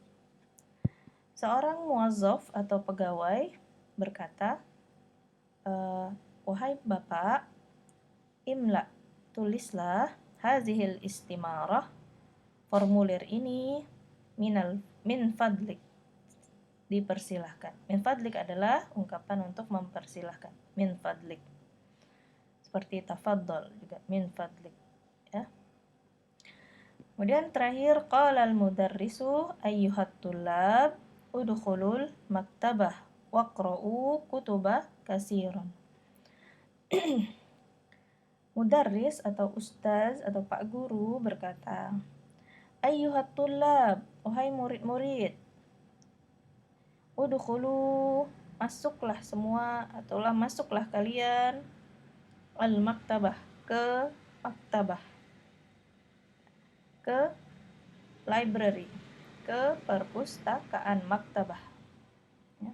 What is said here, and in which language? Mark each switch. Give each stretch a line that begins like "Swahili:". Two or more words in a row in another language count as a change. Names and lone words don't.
Indonesian: Seorang muwazzaf atau pegawai berkata, wahai bapak, imla, tulislah
Arabic: هذه الاستمارة,
Indonesian: formulir ini,
Arabic: من فضلك,
Indonesian: dipersilahkan.
Arabic: من فضلك
Indonesian: adalah ungkapan untuk mempersilahkan.
Arabic: من فضلك.
Indonesian: Seperti tafaddal juga
Arabic: من فضلك,
Indonesian: ya.
Arabic: Kemudian terakhir قال المدرس أيها الطلاب ادخلوا المكتبة واقرؤوا كتبا كثيرا.
Indonesian: Mudarris atau ustaz atau pak guru berkata,
Arabic: أيها الطلاب,
Indonesian: wahai murid-murid, udkhulu, masuklah semua ataulah masuklah kalian al-maktabah, ke maktabah, ke library, ke perpustakaan maktabah, ya.